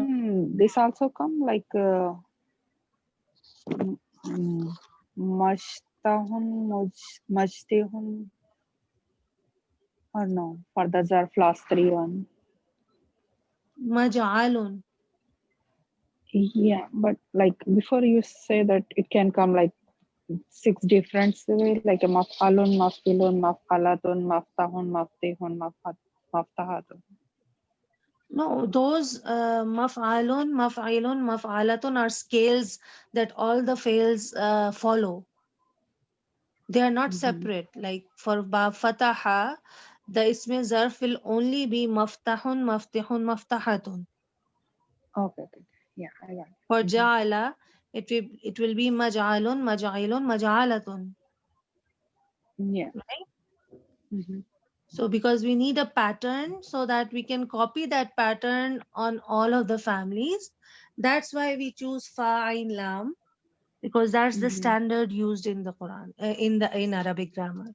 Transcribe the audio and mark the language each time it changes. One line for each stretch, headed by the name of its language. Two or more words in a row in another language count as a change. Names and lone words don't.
English: one, this also come like m- mm,
Arabic: مشتح، مجتح,
English: or no, for the zarf last three one. Maj'alun. Yeah, but like before you say that it can come like six different way, like a
Arabic: مفعل، مفعل، مفعلة، مفتح، مفتح، مفتحة.
English: No, those maf'alatun are scales that all the fails follow. They are not Mm-hmm. separate. Like for
Arabic: باب فتح,
English: the
Arabic: اسم ظرف
English: will only be
Arabic: مفتح، مفتح، مفتحة.
English: Okay, okay. Yeah, I got For it. Mm-hmm. ja'ala, it will be
Arabic: مجعل، مجعل، مجعلة.
English: Yeah. Right? Mm-hmm. So because we need a pattern so that we can copy that pattern on all of the families, that's why we choose
Arabic: فاء عين لام,
English: because that's the Mm-hmm. standard used in the Quran, in Arabic grammar.